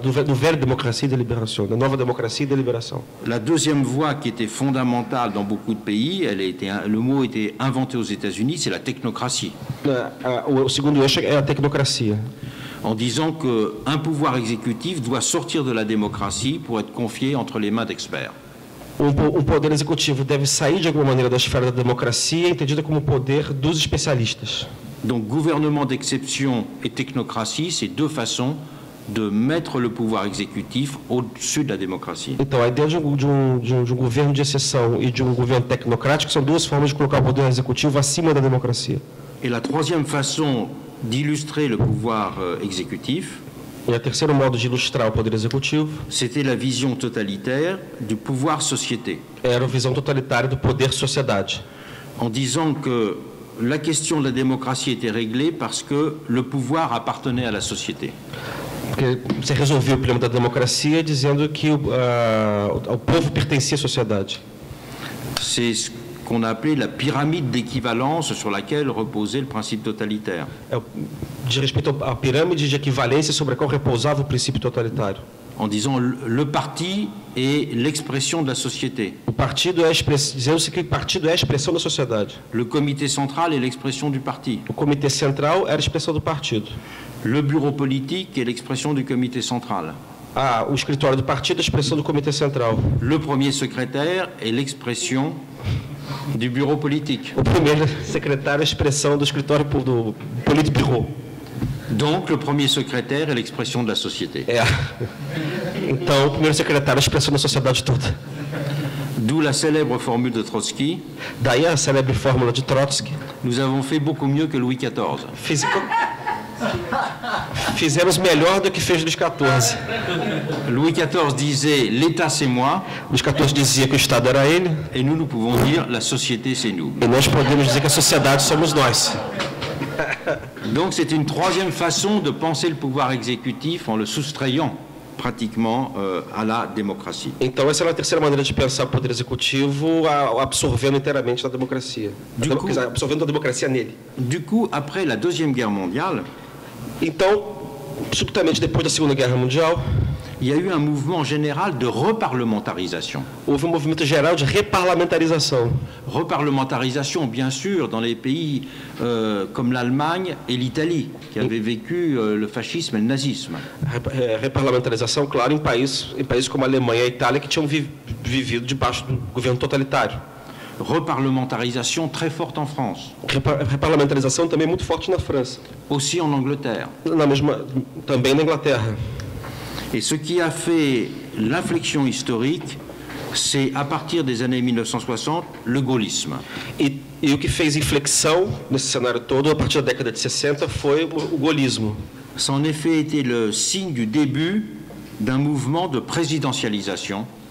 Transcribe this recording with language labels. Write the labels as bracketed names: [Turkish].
[French] Nouvelle démocratie et délibération. Une nouvelle démocratie et délibération. La deuxième voie qui était fondamentale dans beaucoup de pays, le mot était inventé aux États-Unis, c'est la technocratie. [Portuguese] O segundo eixo é a tecnocracia. [French] En disant qu'un pouvoir exécutif doit sortir de la démocratie pour être confié entre les mains d'experts. [Portuguese] Poder executivo deve sair de alguma maneira da esfera da democracia, entendida como poder dos especialistas. [French] Donc, gouvernement d'exception et technocratie, c'est deux façons de mettre le pouvoir exécutif au-dessus de la démocratie. [Portuguese] Então, a ideia de um governo de exceção e de um governo tecnocrático são duas formas de colocar o poder executivo acima da democracia. [French] Et la troisième façon d'illustrer le pouvoir exécutif, [Portuguese] e o terceiro modo de ilustrar o poder executivo, [French] c'était la vision totalitaire du pouvoir société. [Portuguese] Era a visão totalitária do poder sociedade. [French] En disant que la question de la démocratie était réglée parce que le pouvoir appartenait à la société. [Portuguese] Porque você resolveu o problema da democracia dizendo que o povo pertencia à sociedade. [French] C'est ce qu'on a appelé la pyramide d'équivalence sur laquelle reposait le principe totalitaire. [Portuguese] De respeito à pirâmide de equivalência sobre a qual repousava o princípio totalitário. [French] En disant le parti est l'expression de la société. [Portuguese] O partido dizendo-se que o partido é a expressão da sociedade. [French] Le comité central est l'expression du parti. [Portuguese] O comitê central era a expressão do partido. [French] Le bureau politique est l'expression du comité central. [Portuguese] O escritório do partido é a expressão do comitê central. [French] Le premier secrétaire est l'expression du bureau politique. [Portuguese] O primeiro secretário é a expressão do escritório do Politburo. [French] Donc, le premier secrétaire est l'expression de la société. [Portuguese] Então, o primeiro secretário é a expressão da sociedade toda. [French] D'où la célèbre formule de Trotsky. [Portuguese] Daí a célebre fórmula de Trotsky. [French] Nous avons fait beaucoup mieux que Louis XIV. [Portuguese] Fizemos melhor do que fez Luís XIV. [French] Louis XIV disait « l'État c'est moi ». [Portuguese] Luís XIV dizia que o Estado era ele. [French] Et nous pouvons dire « la société c'est nous ». [Portuguese] E nós podemos dizer que a sociedade somos nós. [French] Donc c'est une troisième façon de penser le pouvoir exécutif en le soustrayant pratiquement à la démocratie. [Portuguese] Então essa é a terceira maneira de pensar o poder executivo, absorvendo inteiramente a democracia, absorvendo a democracia nele. [French] Du coup, après la Deuxième Guerre mondiale, [Portuguese] então, subitamente depois da Segunda Guerra Mundial, [French] il y a eu un mouvement général de reparlementarisation. [Portuguese] Houve movimento geral de reparlamentarização. [French] Reparlementarisation, bien sûr, dans les pays comme l'Allemagne et l'Italie, qui avaient vécu le fascisme et le nazisme. [Portuguese] Reparlamentarização, claro, em países como a Alemanha e a Itália, que tinham vivido debaixo do governo totalitário. [French] Reparlementarisation très forte en France. [Portuguese] Reparlamentarização também muito forte na França. [French] Aussi en Angleterre. [Portuguese] Também na Inglaterra. [French] Et ce qui a fait l'inflexion historique, c'est à partir des années 1960, le gaullisme. [Portuguese] E o que fez inflexão nesse cenário todo, a partir da década de 60, foi o gaullismo. [French] Ça en effet été le signe du début d'un mouvement de présidentialisation.